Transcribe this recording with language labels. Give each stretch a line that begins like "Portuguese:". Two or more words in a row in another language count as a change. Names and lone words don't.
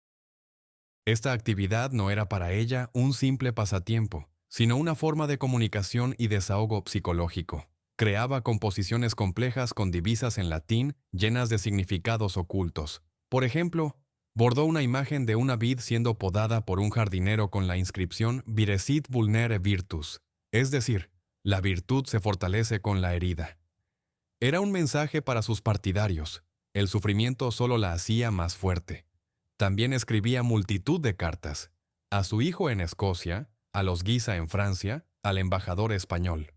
Spanish: Esta actividad no era para ella un simple pasatiempo, sino una forma de comunicación y desahogo psicológico. Creaba composiciones complejas con divisas en latín llenas de significados ocultos. Por ejemplo, bordó una imagen de una vid siendo podada por un jardinero con la inscripción
Latin: Viresit vulnere virtus,
Spanish: es decir, la virtud se fortalece con la herida. Era un mensaje para sus partidarios. El sufrimiento solo la hacía más fuerte. También escribía multitud de cartas. A su hijo en Escocia, a los Guisa en Francia, al embajador español.